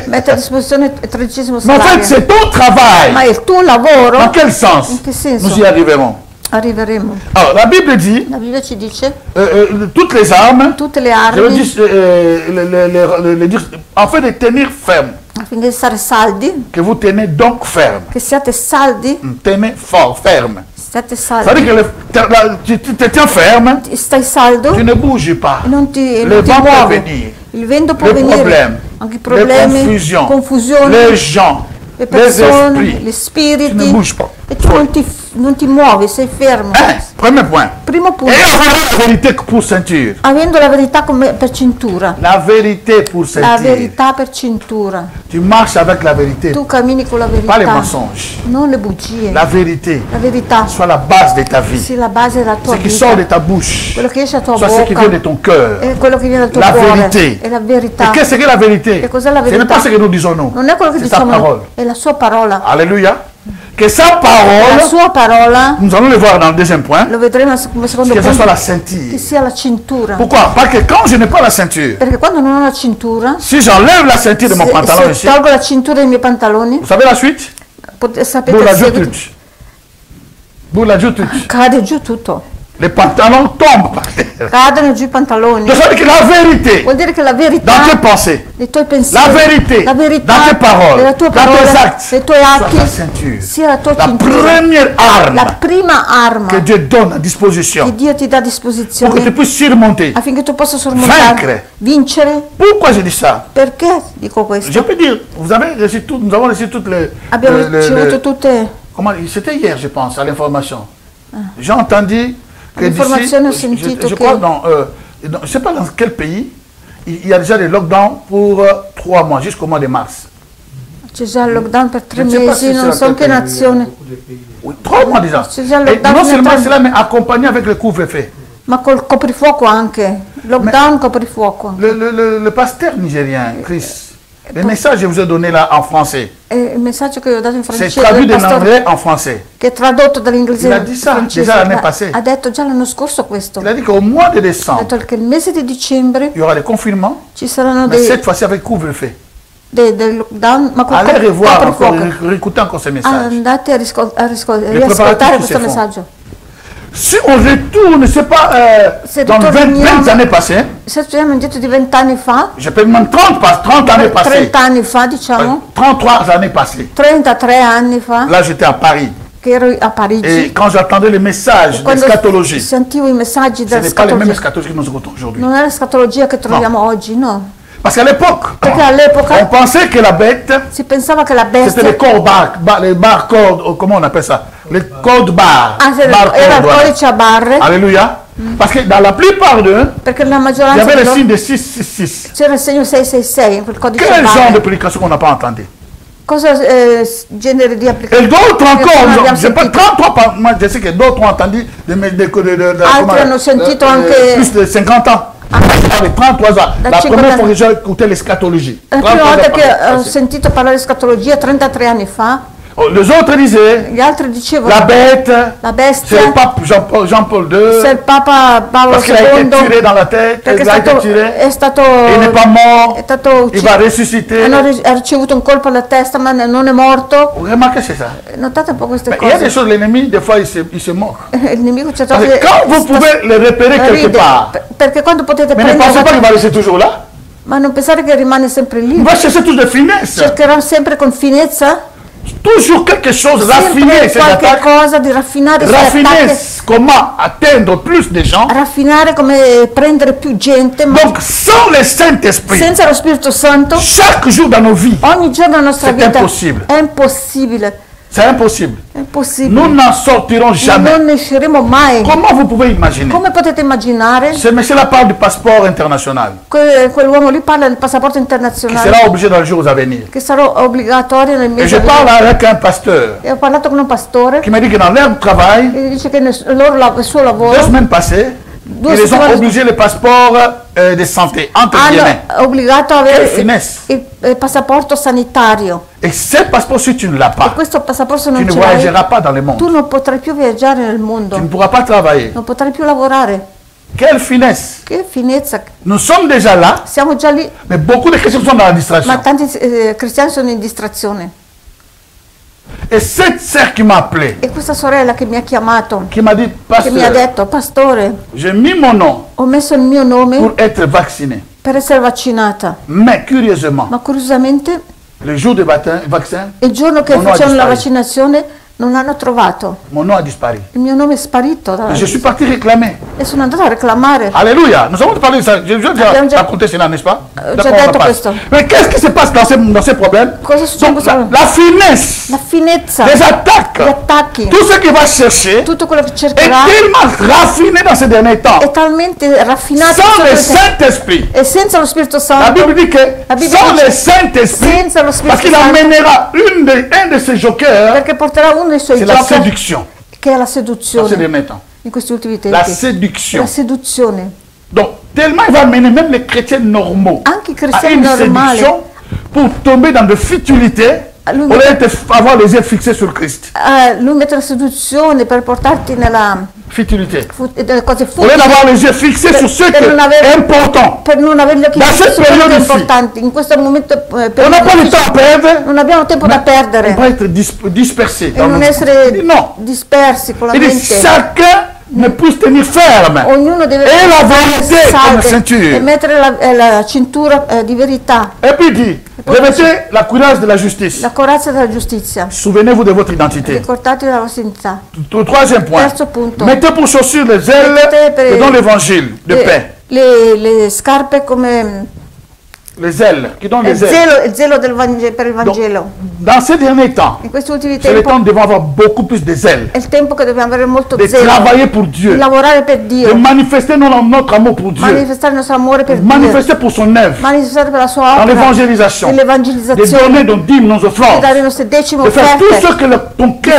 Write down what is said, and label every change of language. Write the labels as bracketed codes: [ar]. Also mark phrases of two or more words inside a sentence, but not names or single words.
[it] mette a disposizione il 13° [fr] Mais en fait, [it] salario. [fr] c'est ton travail. [it] Ma il tuo lavoro, [fr] Dans quel sens [it] in che senso? [fr] nous y arriverons? [it] Arriveremo. [fr] Alors, la Bible dit, [it] La Bibbia ci dice, [fr] toutes les armes, [it] tutte le [fr] je veux [it] armi, [fr] dire, dire, afin de tenir ferme, [it] affinché stare saldi, [fr] que vous tenez donc ferme. [it] che siate saldi, [fr] Tenez fort, ferme. [it] siate [fr] Ça veut [it] saldi, [fr] dire que tu te tiens ferme, [it] stai saldo, [fr] tu ne bouges pas. [it] non ti [fr] Le vent peut [it] muovi. [fr] venir, [it] Il vento può [fr] les [it] venire, [fr] problèmes, [it] anche i [fr] les [it] problemi, [fr] confusions, [it] confusioni, [fr] les gens, [it] le [fr] les [it] persone, [fr] esprits. [it] gli [fr] Tu ne [it] spiriti, [fr] bouges pas. [it] e tu non ti muovi, sei fermo. [fr] Premier point. [it] Primo punto, [fr] Et avoir la vérité pour ceinture. [it] avendo la verità come per cintura, [fr] La vérité pour [it] la [fr] ceinture. [it] verità per cintura, [fr] Tu marches avec la vérité, [it] tu cammini con la [fr] pas les [it] verità, [fr] mensonges. [it] non le bugie, [fr] La vérité [it] la verità [fr] soit la base de ta vie. [it] sia la base della tua [fr] Ce qui sort de [it] vita, [fr] ta bouche, [it] quello che esce dalla tua [fr] soit ce qui vient de [it] bocca, [fr] ton cœur. [it] è quello che viene dal tuo [fr] La [it] cuore, [fr] vérité. [it] è la [fr] Et [it] verità. [fr] qu'est-ce que la vérité? [it] E cos'è la [fr] Ce n'est [it] verità? [fr] pas ce que nous disons nous. [it] Non è quello che [fr] C'est sa [it] diciamo, [fr] parole. [it] è la sua parola. [fr] Alléluia. Que sa [it] La [fr] parole, [it] sua parola, [fr] nous allons le voir dans le deuxième point, [it] lo vedremo come secondo [fr] que ce soit [it] punto, [fr] la [it] che [fr] ceinture. [it] sia la cintura. [fr] Pourquoi? Parce que quand je n'ai pas la ceinture, [it] Perché quando non ho la cintura, [fr] si j'enlève la ceinture de mon pantalon [it] se [fr] ici, [it] tolgo la cintura dei miei pantaloni, [fr] vous savez la suite? [it] sapete [fr] Vous [it] il la seguito? [fr] jutut. Vous la jutut. [it] Cade giù tutto, [fr] Les pantalons tombent par terre. [it] cadono giù i pantaloni. [fr] Donc ça veut dire que la vérité, [it] Vuol dire che la [fr] dans tes [it] verità [fr] pensées, [it] dei tuoi pensieri, [fr] la vérité, [it] la verità [fr] dans tes paroles, [it] della tua [fr] dans tes [it] parola, [fr] actes, [it] dei tuoi [fr] soit [it] atti, [fr] ta ceinture. [it] sia la tua [fr] La [it] cintura. [fr] première arme [it] La prima arma [fr] que Dieu donne à [it] che [fr] disposition [it] Dio ti dà a [fr] pour que tu [it] disposizione [fr] puisses surmonter. [it] affinché tu possa sormontare, [fr] Vaincre. [it] vincere. [fr] Pourquoi je dis ça? [it] Perché dico [fr] Je [it] questo? [fr] peux dire, vous avez reçu tout, nous avons reçu toutes les... [it] Abbiamo [fr] le- [it] ricevuto tutte [fr] comment, c'était hier, je pense, à l'information. J'ai entendu que [it] L'informazione ho [fr] d'ici, [it] sentito [fr] je [it] che- [fr] crois je ne sais pas dans quel pays, il y a déjà des lockdowns pour 3 mois, jusqu'au mois de mars. [it] c'è già il lockdown per 3 Non c'è mesi, [fr] pas [it] non se so in che c'è nazione, [fr] Oui, 3 mois déjà. C'est déjà le Et lockdown non seulement maintenant. cela, mais accompagné avec le couvre-feu. [it] ma col coprifuoco anche, lockdown, coprifuoco. [fr] Le pasteur nigérien, Chris, le message que je vous ai donné là en français, [it] E il messaggio che io ho dato in [fr] c'est [it] francese, [fr] traduit [it] del [fr] de [it] pastore, [fr] l'anglais en français. [it] che è tradotto dall'inglese [fr] Il a [it] in [fr] dit ça [it] francese, [fr] déjà l'année passée. [it] ha detto già l'anno scorso questo. [fr] Il a dit qu'au mois de [it] Ha [fr] décembre, [it] detto che il mese di dicembre [fr] il y aura des confinements, [it] ci saranno [fr] mais [it] dei [fr] cette fois-ci avec couvre-feu. [it] dei lockdown, ma col [fr] Allez revoir encore, [it] coprifuoco. [fr] réécouter encore ce message. [it] Andate a riascoltare preparativi questo si messaggio. [fr] Si on retourne, c'est pas [it] Se [fr] dans 20 [it] ritorniamo- [fr] années passées, [it] Se torniamo indietro di 20 anni fa, [fr] je peux même 30 années passées, [it] 30 anni fa diciamo, [fr] 33 années passées. [it] 33 anni fa, [fr] Là, j'étais à Paris. [it] che ero a Parigi, [fr] Et quand j'entendais les messages [it] quando [fr] d'eschatologie, [it] sentivo i messaggi [fr] ce [it] della [fr] n'est pas les mêmes [it] scatologia, [fr] eschatologies que nous écoutons aujourd'hui. [it] non è la scatologia che troviamo oggi, no. [fr] Parce qu'à l'époque, [it] Perché [fr] on [it] all'epoca [fr] pensait que la bête, [it] si pensava che la [fr] c'était les [it] bestia [fr] corps les barres cordes, comment on appelle ça? Les codes barres. Barres [it] era il [fr] cordes, voilà. [it] codice a barre, [fr] Alléluia. Parce que dans la plupart d'eux, [it] perché la [fr] il y [it] maggioranza [fr] avait [it] di [fr] le [it] loro [fr] signe de 666. [it] c'era il segno 666 in quel codice a [fr] Quel genre de [it] barre. [fr] prédication qu'on n'a pas entendu? [it] Cosa genere di [fr] Et [it] applicazione? [fr] d'autres [it] non [fr] encore, [it] abbiamo [fr] je sais pas, [it] sentito. [fr] 33, moi je sais que d'autres ont entendu comment, [it] Altri hanno sentito anche- [fr] plus de 50 ans. Avec 33 ans. [it] Da [fr] La [it] 50 [fr] première fois [it] anni. [fr] que j'ai écouté l'eschatologie. [it] La [fr] 33 [it] prima [fr] ans [it] volta che [fr] passé. [it] ho sentito parlare di escatologia 33 anni fa, [fr] Oh, les autres disaient, [it] gli altri dicevano [fr] la bête, [it] la [fr] c'est le [it] bestia, [fr] pape Jean-Paul II, [it] se il Papa Paolo [fr] parce qu'il a été tiré [it] II, [fr] dans la tête, [it] perché [fr] il a été tiré, [it] è stato, [fr] il n'est pas mort, [it] è stato [fr] il va [it] ucciso, [fr] ressusciter. [it] ha ricevuto un colpo alla testa ma non è morto. [fr] Vous remarquez, c'est ça. [it] Notate un po' queste [fr] Mais il y a des [it] cose. [fr] choses, l'ennemi, des fois, il se moque. [it] Il nemico certe [fr] Parce que [it] volte [fr] quand vous pouvez le repérer quelque [it] ride, [fr] part, [it] perché quando potete [fr] mais ne pensez pas qu'il va [it] prendere, [fr] rester toujours là. [it] ma non pensare che rimane sempre [fr] Il [it] lì, [fr] va chercher toujours de finesse. [it] cercherà sempre con finezza, [fr] Toujours quelque chose, raffiner [it] sempre [fr] ses [it] qualche [fr] attaques. [it] cosa di raffinare i suoi [fr] Raffiner [it] attacchi, [fr] comment atteindre plus de gens. [it] raffinare come prendere più gente, ma [fr] Donc, sans le Saint-Esprit, [it] senza lo Spirito Santo, [fr] chaque jour dans nos vies, [it] ogni giorno della nostra [fr] C'est [it] vita impossibile. è impossibile, [fr] c'est impossible. [it] è impossibile. [fr] Nous n'en sortirons [it] Ma [fr] jamais. [it] non ne usciremo mai. [fr] Comment vous pouvez imaginer? [it] Come potete immaginare? [fr] Ce monsieur-là parle du passeport international, [it] Quell'uomo lì parla del passaporto [fr] qui [it] internazionale [fr] sera obligé dans les jours à venir. [it] che sarà obbligatorio nel [fr] Et [it] mese [fr] je [it] di [fr] parle avec un pasteur [it] E ho parlato con un pastore [fr] qui m'a dit que dans leur travail, [it] e dice che il suo [fr] 2 [it] lavoro [fr] semaines passées, [it] Due [fr] ils les ont [it] settimane- [fr] obligés le passeport de santé, entre guillemets. [it] hanno obbligato a avere Che finesse. il passaporto sanitario. [fr] Et ce passeport, si tu ne l'as [it] E [fr] pas, [it] questo passaporto se [fr] tu [it] non [fr] ne [it] ce l'hai, [fr] voyageras pas dans le monde. [it] tu non potrai più viaggiare nel [fr] Tu ne [it] mondo, [fr] pourras pas travailler. [it] non potrai più lavorare. [fr] Quelle finesse! [it] Che finezza! [fr] Nous sommes déjà là, [it] Siamo già lì, [fr] mais beaucoup de chrétiens sont dans la distraction. [it] ma tanti cristiani sono in distrazione. [fr] Et cette sœur qui m'a appelé, [it] E questa sorella che mi ha chiamato, [fr] qui m'a dit, [it] che mi ha [fr] pasteur, [it] detto, pastore, [fr] j'ai mis mon nom [it] ho messo il mio nome [fr] pour être vacciné. [it] per essere vaccinata, [fr] Mais curieusement, [it] ma curiosamente [fr] le jour du vaccin, [it] il giorno che Mon nome ha facevano la [fr] disparu. [it] vaccinazione non l'hanno trovato. [fr] mon nom a disparu. [it] Il mio nome è sparito [fr] Et je suis parti réclamer. [it] e sono andata a reclamare. [fr] Alléluia. Nous avons parlé de ça. Je viens [it] Abbiamo [fr] de [it] già- [fr] raconter cela, n'est-ce pas? [it] già [fr] D'accord, on en [it] detto [fr] passe. [it] questo. Mais qu'est-ce qui se passe dans ces problèmes? Cosa succede in [fr] Donc, [it] questo [fr] la finesse, [it] La finezza, [fr] les [it] gli [fr] attaques, [it] attacchi, [fr] tout ce qu'il va chercher [it] tutto quello che [fr] est [it] cercherà [fr] tellement raffiné dans ces derniers temps. [it] è talmente raffinato [fr] Sans le [it] che- [fr] Saint-Esprit. [it] e senza lo Spirito [fr] La [it] Santo, [fr] Bible dit que La Bible sans [it] dice, [fr] le Saint-Esprit, [it] senza lo Spirito [fr] parce qu'il [it] Santo, [fr] amènera un de ses jokers, [it] perché porterà uno dei suoi [fr] c'est la [it] giochi [fr] séduction. [it] che è la [fr] Dans ces [it] seduzione [fr] derniers temps. [it] in questi ultimi [fr] La [it] tempi. [fr] séduction. [it] La seduzione. [fr] Donc, tellement il va amener même les chrétiens normaux [it] Anche i [fr] à [it] cristiani [fr] une [it] normali [fr] séduction pour tomber dans de futilités [it] Lui [fr] au lieu d'avoir les yeux fixés sur Christ. [it] lui mette la seduzione per portarti nella [fr] Futilité. [it] nelle cose [fr] Au lieu [it] futili, [fr] d'avoir les yeux fixés sur ce qui [it] per non avere- [fr] est important. [it] per non avere gli occhi Da fissi [fr] cette [it] su quello che è periodo sì. importante. In questo momento [fr] On n'a pas le temps à perdre. [it] non abbiamo tempo da [fr] On [it] perdere [fr] va être dispersé. [it] e non essere [fr] Non. [it] dispersi con la [fr] Il dit [it] mente. [fr] chacun ne puisse tenir ferme. [it] Ognuno deve E la verità come salve [fr] ceinture. [it] e mettere la cintura di verità, [fr] Et puis il dit, revêtez la courage de la justice. [it] la corazza della giustizia. [fr] Souvenez-vous de votre identité. [it] Ricordatevi della vostra identità. [fr] Troisième point. [it] Terzo punto. [fr] Mettez pour chaussures les ailes [it] Mettete per- [fr] que dans l'évangile de paix. [it] Le scarpe come [fr] Les ailes, qui donnent les ailes. [it] il zelo per il [fr] Donc, [it] Vangelo. [fr] dans ces derniers temps, [it] In questi ultimi [fr] c'est le [it] tempi [fr] temps où nous devons avoir beaucoup plus de zèle. [it] è il tempo che dobbiamo avere molto [fr] De [it] zelo, [fr] travailler pour [it] di [fr] Dieu. [it] lavorare per [fr] De [it] Dio, [fr] manifester notre amour pour Dieu. [it] manifestare il nostro amore per Dio, [fr] Manifester pour son œuvre. [it] manifestare per la sua [fr] Dans [it] opera, [fr] l'évangélisation. De [it] nell'evangelizzazione, [fr] donner nos dîmes, nos [it] di [fr] offrandes. [it] dare le nostre decime [fr] De faire tout [it] offerte, [fr] ce que ton cœur